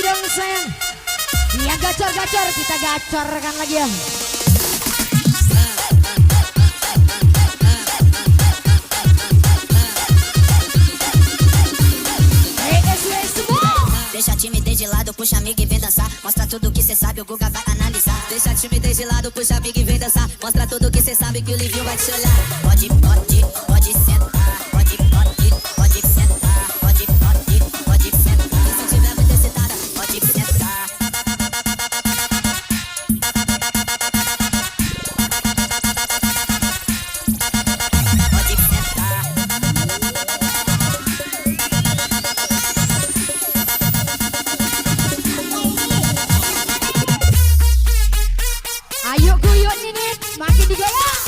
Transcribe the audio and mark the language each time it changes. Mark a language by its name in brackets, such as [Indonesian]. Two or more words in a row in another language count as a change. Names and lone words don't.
[Indonesian] sayang. Yang gacor-gacor kita gacorkan lagi ya. [Portuguese] Deixa a timidez de lado, puxa amiga e vem dançar. Mostra tudo que cê sabe, o Guga vai analisar. Deixa a timidez de lado, puxa amiga e vem dançar. Mostra tudo que cê sabe que o Livinho vai te olhar. Pode, pode, pode sentar. Pode, pode, pode sentar. Pode, pode, pode sentar. E se tiver muito excitada, pode sentar. Pode sentar. [Indonesian] Ayo guyur Ninit, makin digaya.